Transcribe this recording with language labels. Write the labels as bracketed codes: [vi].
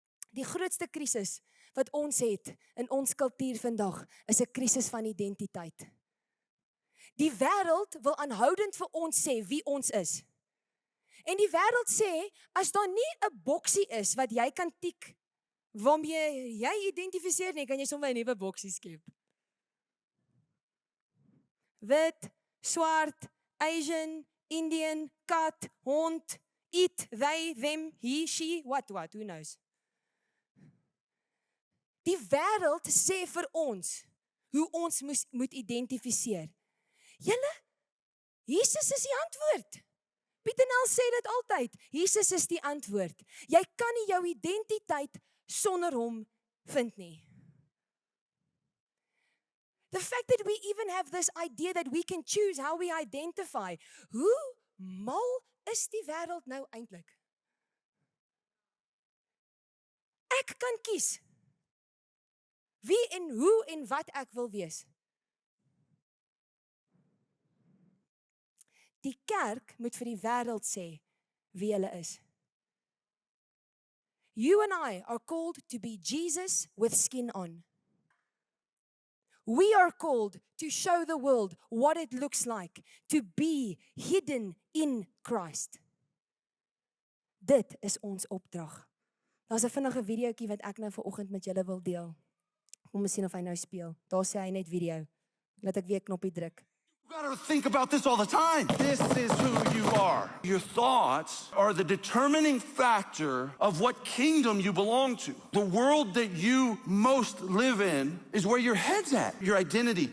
[af] Die grootste krisis wat ons het in ons kultuur vandag is 'n krisis van identiteit. Die wêreld wil aanhoudend vir ons sê wie ons is. En die wêreld sê, as daar nie 'n boksie is wat jy kan tik, waarmee jy identifiseer nie, kan jy sommer 'n nuwe boksie skep. Wit, swart, [en] Asian, Indian, [af] kat, hond, [en] it, they, them, he, she, what, who knows. [af] Die wêreld sê vir ons hoe ons moet identifiseer. Julle, Jesus is die antwoord. Pieter Nel sê dit altyd, Jesus is die antwoord. Jy kan nie jou identiteit sonder hom vind nie. [en] The fact that we even have this idea that we can choose how we identify. [af] Hoe mal is die wêreld nou eintlik? Ek kan kies wie en hoe en wat ek wil wees. Die kerk moet vir die wêreld sê wie hulle is. [en] You and I are called to be Jesus with skin on. We are called to show the world what it looks like to be hidden in Christ. [af] Dit is ons opdrag. Daar's 'n vinnige videoetjie wat ek nou vanoggend met julle wil deel. Kom ons sien of hy nou speel. Daar sê hy net video. Laat ek weer knoppie druk. [en] You gotta think about this all the time. This is who you are. Your thoughts are the determining factor of what kingdom you belong to. The world that you most live in is where your head's at, your identity.